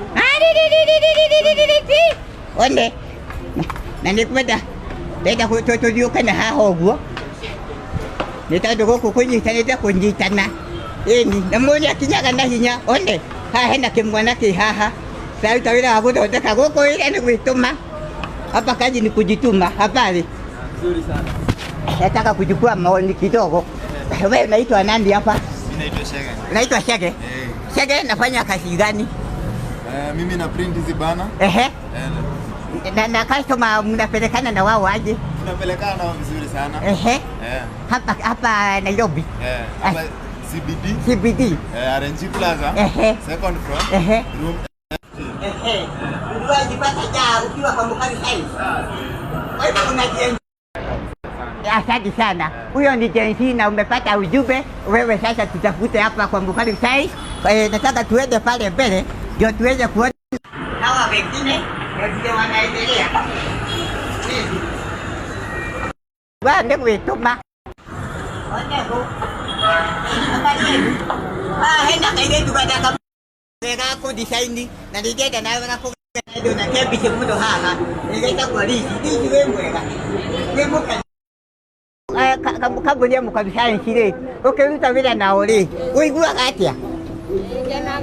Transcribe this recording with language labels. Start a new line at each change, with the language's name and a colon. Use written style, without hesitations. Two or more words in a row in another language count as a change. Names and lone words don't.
Kikuyu: one na nĩkwenda ndenda tũthiũke na haha ũguo nĩ tondũ gũkũ kũnyitanĩte kũnyitana ĩni na mũndũ akinyaga na hinya one haha hena kĩmwana kĩ haha saruta wĩra wa gũthondeka gũkũ wĩra nĩ gwĩtũma
Swahili: hapa kazi ni kujituma. Habari? Nzuri sana. Nataka kuchukua maoni kidogo. Wewe unaitwa nani hapa? Mimi naitwa Shege. Unaitwa Shege? Shege, nafanya kazi gani? Mimi na print hizi bana. Na customer mnapelekana na wao aje? Tunapelekana nao vizuri sana. Hapa Nairobi. Hapa CBD. RNG Plaza.
English: Second floor. Room.
Swahili: Unajipata jaa ukiwa kwa Mukalu Science. Wewe unajenga. Asante sana. Huyo ni Jensi na umepata ujumbe. Wewe sasa tutafute hapa kwa Mukalu Science. Nataka tuende pale mbele ndio tuweze kuona hawa wengine ndio wanaendelea.
Kikuyu: Ndio gwĩtũma. Hena kairĩtu gataka wega kũ design na ningenda nawe gakũgenda na kembice mũno haha nĩgetha kwa risi wĩ mwega wĩ mũkeni kambuni ya Mukalu Science rĩ ũkĩruta wĩra nao rĩ ũiguaga atĩa?